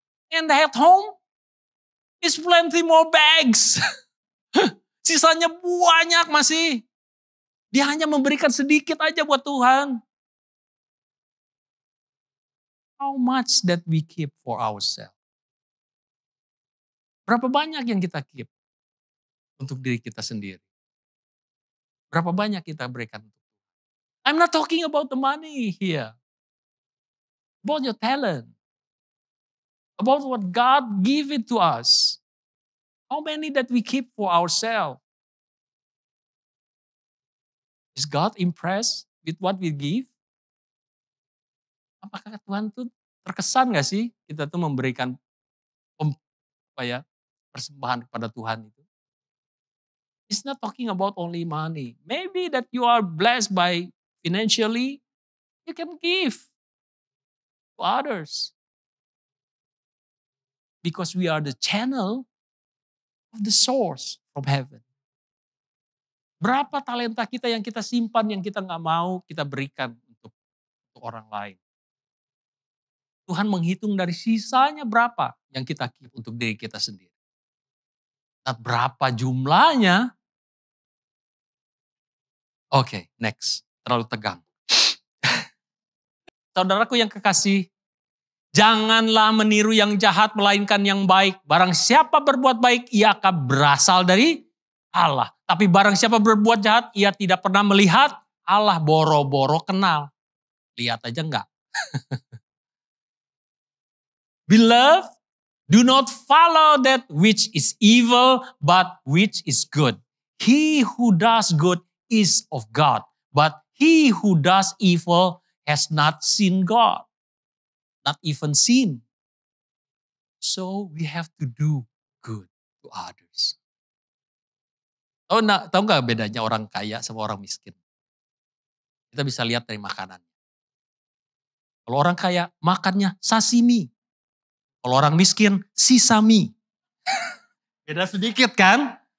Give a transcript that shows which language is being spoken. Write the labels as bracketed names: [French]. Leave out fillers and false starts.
[English] And at home, is plenty more bags. [Indonesian] Sisanya banyak masih. Dia hanya memberikan sedikit aja buat Tuhan. [English] How much that we keep for ourselves? [Indonesian] Berapa banyak yang kita keep untuk diri kita sendiri? Berapa banyak kita berikan? [English] I'm not talking about the money here. About your talent. About what God give it to us. How many that we keep for ourselves? Is God impressed with what we give? [Indonesian] Apakah Tuhan tuh terkesan gak sih kita tuh memberikan persembahan kepada Tuhan itu? [English] It's not talking about only money. Maybe that you are blessed by financially, you can give to others. Because we are the channel of the source from heaven. [Indonesian] Berapa talenta kita yang kita simpan, yang kita nggak mau kita berikan untuk orang lain. Tuhan menghitung dari sisanya berapa yang kita keep untuk diri kita sendiri. Nah, berapa jumlahnya? Oke, next. Terlalu tegang. Saudaraku yang kekasih, janganlah meniru yang jahat melainkan yang baik. Barang siapa berbuat baik, ia akan berasal dari Allah. Tapi barang siapa berbuat jahat, ia tidak pernah melihat Allah, boro-boro kenal. Lihat aja enggak. [English] Beloved, do not follow that which is evil, but which is good. He who does good is of God, but he who does evil has not seen God. Not even seen. So we have to do good to others. [Indonesian] Tahu nggak bedanya orang kaya sama orang miskin? Kita bisa lihat dari makanan. Kalau orang kaya makannya sashimi. Kalau orang miskin sisami. Beda sedikit kan?